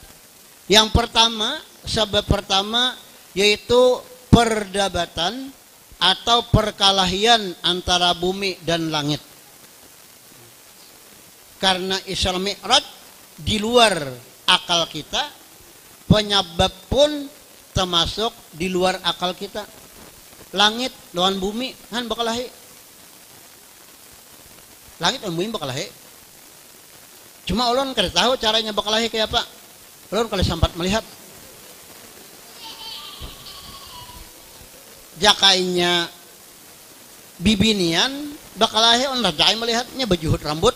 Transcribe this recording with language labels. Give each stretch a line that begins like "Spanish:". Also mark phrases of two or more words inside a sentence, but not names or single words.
Indonesian: Yang pertama, sebab pertama yaitu perdebatan atau perkelahian antara bumi dan langit. Karena Isra Mi'raj di luar akal kita, penyebab pun termasuk di luar akal kita.
Banjar: Langit lawan bumi kan bakalahi. Langit lawan bumi bakalahi. Cuma ulun kada tahu caranya bakalahi kayak apa. Ulun kalau sempat melihat jakainya bibinian bakalahi on rajai melihatnya berjuhut rambut.